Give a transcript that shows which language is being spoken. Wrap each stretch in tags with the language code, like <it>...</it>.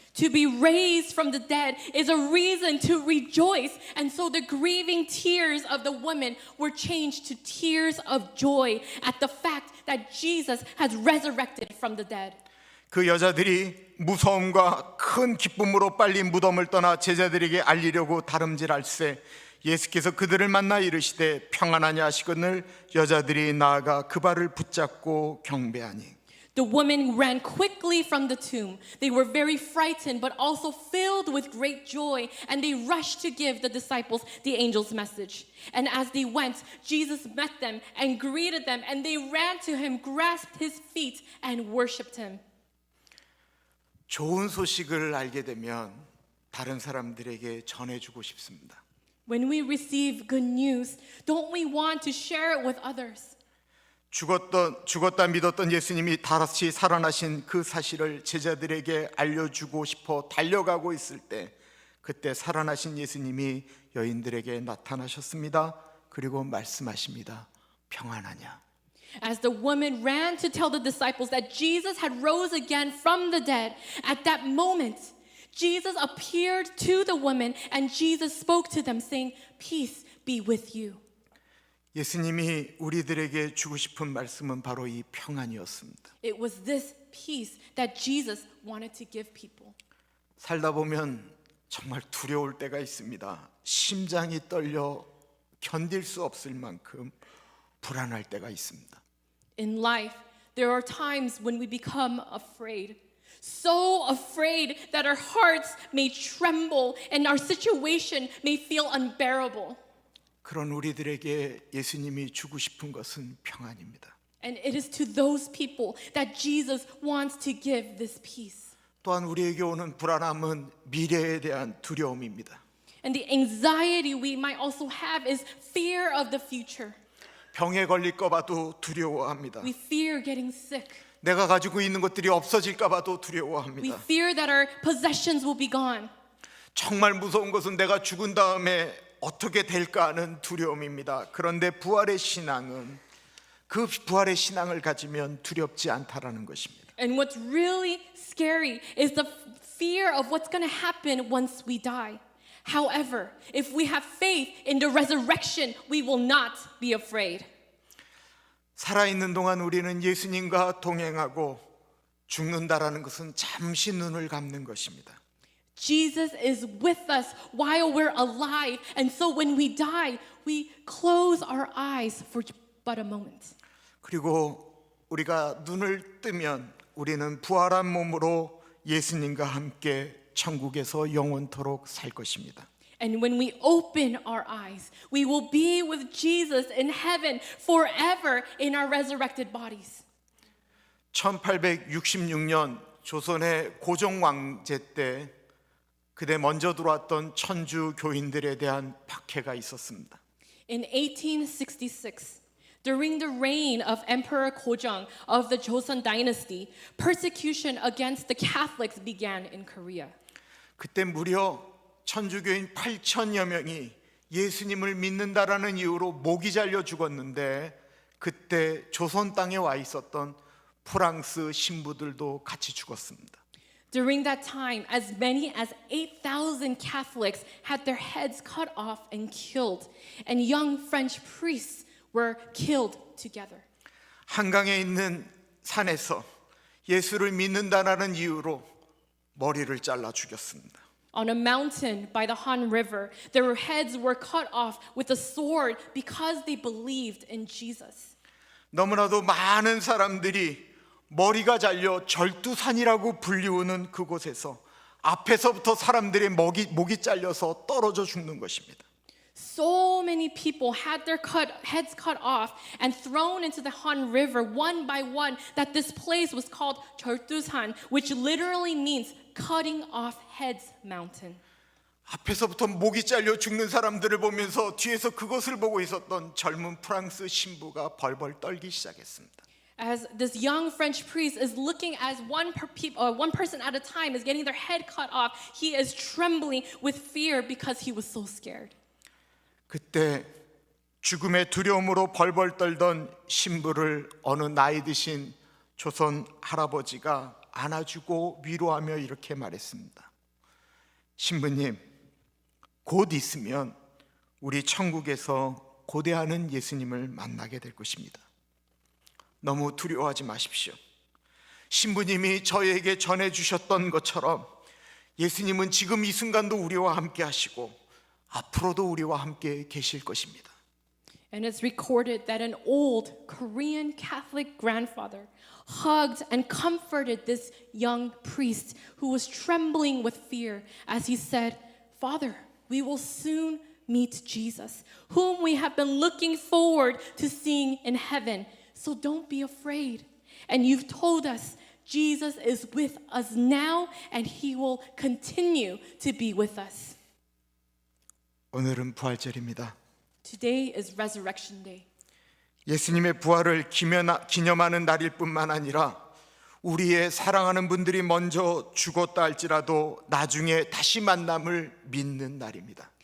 <en>To be raised from the dead is a reason to rejoice, and so the grieving tears of the women were changed to tears of joy at the fact that Jesus has resurrected from the dead.</en> <ko>그 여자들이 무서움과 큰 기쁨으로 빨리 무덤을 떠나 제자들에게 알리려고 다름질할세 예수께서 그들을 만나 이르시되 평안하냐 하시거늘 여자들이 나아가 그 발을 붙잡고 경배하니.</ko> <en>The women ran quickly from the tomb. They were very frightened, but also filled with great joy, and they rushed to give the disciples the angel's message. And as they went, Jesus met them and greeted them, and they ran to him, grasped his feet, and worshipped him.</en> <ko>좋은 소식을 알게 되면 다른 사람들에게 전해주고 싶습니다.</ko> <en>When we receive good news, don't we want to share it with others?</en> <ko>죽었다 믿었던 예수님이 다시 살아나신 그 사실을 제자들에게 알려주고 싶어 달려가고 있을 때 그때 살아나신 예수님이 여인들에게 나타나셨습니다. 그리고 말씀하십니다. 평안하냐?</ko> <en>As the woman ran to tell the disciples that Jesus had rose again from the dead, at that moment, Jesus appeared to the women and Jesus spoke to them saying, "Peace be with you."</en> <ko>예수님이 우리들에게 주고 싶은 말씀은 바로 이 평안이었습니다.</ko> <en>It was this peace that Jesus wanted to give people.</en> <ko>살다 보면 정말 두려울 때가 있습니다. 심장이 떨려 견딜 수 없을 만큼 불안할 때가 있습니다.</ko> <en>In life, there are times when we become afraid. So afraid that our hearts may tremble and our situation may feel unbearable.</en> <ko>그런 우리들에게 예수님이 주고 싶은 것은 평안입니다.</ko> <en>And it is to those people that Jesus wants to give this peace.</en> <ko>또한 우리에게 오는 불안함은 미래에 대한 두려움입니다.</ko> <en>And the anxiety we might also have is fear of the future.</en> <ko>병에 걸릴까 봐도 두려워합니다.</ko> <en>We fear getting sick.</en> <ko>내가 가지고 있는 것들이 없어질까 봐도</ko> <en>We</en> <ko>두려워합니다.</ko> <en>fear that our possessions will be gone.</en> <ko>정말 무서운 것은 내가 죽은 다음에 어떻게 될까 하는 두려움입니다. 그런데 부활의 신앙은 그 부활의 신앙을 가지면 두렵지 않다라는 것입니다.</ko> <en>And what's really scary is the fear of what's going to happen once we die. However, if we have faith in the resurrection, we will not be afraid.</en> <ko>살아있는 동안 우리는 예수님과 동행하고 죽는다라는 것은 잠시 눈을 감는 것입니다.</ko> <en>Jesus is with us while we're alive. And so when we die, we close our eyes for but a moment.</en> <ko>그리고 우리가 눈을 뜨면 우리는 부활한 몸으로 예수님과 함께 천국에서 영원토록 살 것입니다.</ko> <en>And when we open our eyes, we will be with Jesus in heaven forever in our resurrected bodies.</en> <ko>1866년 조선의 고종 왕제 때 그때 먼저 들어왔던 천주 교인들에 대한 박해가 있었습니다.</ko> <en>In 1866, during the reign of Emperor Gojong of the Joseon dynasty, persecution against the Catholics began in Korea.</en> <ko>그때 무려 천주교인 8천여 명이 예수님을 믿는다라는 이유로 목이 잘려 죽었는데 그때 조선 땅에 와 있었던 프랑스 신부들도 같이 죽었습니다.</ko> <en>During that time, as many as 8,000 Catholics had their heads cut off and killed, and young French priests were killed together.</en> <ko>한강에 있는 산에서 예수를 믿는다라는 이유로 머리를 잘라 죽였습니다.</ko> <en>On a mountain by the Han River, their heads were cut off with a sword because they believed in Jesus.</en> <ko>너무나도 많은 사람들이 머리가 잘려 절두산이라고 불리우는 그곳에서 앞에서부터 사람들의 목이 잘려서 떨어져 죽는 것입니다.</ko> <en>So many people had their heads cut off and thrown into the Han River one by one that this place was called 절두산, which literally means cutting off heads mountain.</en> <ko>앞에서부터 목이 잘려 죽는 사람들을 보면서 뒤에서 그것을 보고 있었던 젊은 프랑스 신부가 벌벌 떨기 시작했습니다.</ko> <en>As this young French priest is looking as one person at a time is getting their head cut off, he is trembling with fear because he was so scared.</en> <ko>그때 죽음의 두려움으로 벌벌 떨던 신부를 어느 나이 드신 조선 할아버지가 안아주고 위로하며 이렇게 말했습니다. 신부님, 곧 있으면 우리 천국에서 고대하는 예수님을 만나게 될 것입니다. 너무 두려워하지 마십시오. 신부님이 저에게 전해주셨던 것처럼 예수님은 지금 이 순간도 우리와 함께 하시고 앞으로도 우리와 함께 계실 것입니다.</ko> <en>And it's recorded that an old Korean Catholic grandfather hugged and comforted this young priest who was trembling with fear as he said, "Father, we will soon meet Jesus, whom we have been looking forward to seeing in heaven. So don't be afraid. And you've told us Jesus is with us now and he will continue to be with us."</en> <ko>오늘은 부활절입니다.</ko> <en>Today is Resurrection Day.</en> <ko>예수님의 부활을 기념하는 날일 뿐만 아니라 우리의 사랑하는 분들이 먼저 죽었다 할지라도 나중에 다시 만남을 믿는 날입니다.</ko>